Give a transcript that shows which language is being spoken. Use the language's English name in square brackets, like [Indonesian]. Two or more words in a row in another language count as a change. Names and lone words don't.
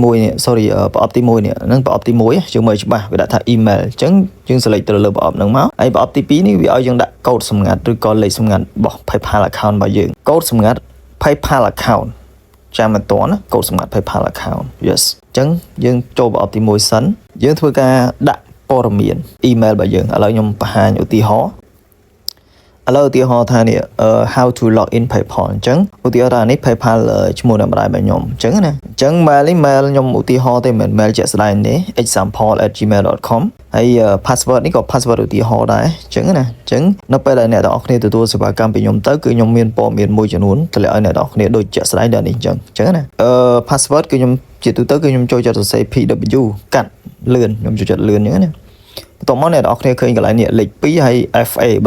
[Khmer] 1 នេះ sorry ប្រអប់ទី1នេះហ្នឹងប្រអប់ទី1យើងមើលច្បាស់វាដាក់ថា email អញ្ចឹងយើង select ទៅលើប្រអប់ហ្នឹងមកហើយប្រអប់ទី2នេះវាឲ្យយើងដាក់កូដសម្ងាត់ឬក៏លេខសម្ងាត់របស់ PayPal account របស់យើងកូដសម្ងាត់ PayPal account ចាំមិនតាន់ណាកូដសម្ងាត់ [English] PayPal account yes [Khmer] អញ្ចឹងយើងចូលប្រអប់ទី1សិនយើងធ្វើការដាក់ព័ត៌មាន email របស់យើងឥឡូវខ្ញុំបង្ហាញឧទាហរណ៍ឥឡូវឧទាហរណ៍ថានេះ [English] how to log in PayPal [Khmer] អញ្ចឹង ឧទាហរណ៍ថានេះ PayPal ឈ្មោះអ្នកម្ដាយរបស់ខ្ញុំអញ្ចឹងណាអញ្ចឹង mail នេះ mail ខ្ញុំឧទាហរណ៍ទេមិន mail ជាក់ស្ដែងទេ example@gmail.com ហើយ password នេះក៏ password ឧទាហរណ៍ដែរអញ្ចឹងណាអញ្ចឹងនៅពេលដែលអ្នកទាំងអស់គ្នាទទួលសេវាកម្មពីខ្ញុំទៅគឺខ្ញុំមានព័ត៌មានមួយចំនួនតម្លាក់ឲ្យអ្នកទាំងអស់គ្នាដូចជាក់ស្ដែងដល់នេះអញ្ចឹងណាpassword គឺខ្ញុំជាទូទៅគឺខ្ញុំចូលចិត្តសរសេរ PW កាត់លឿនខ្ញុំចូលចិត្តលឿនអញ្ចឹងណាបន្ទាប់មកអ្នកនរគ្នាឃើញកន្លែងនេះលេខ2ហើយ FA បើ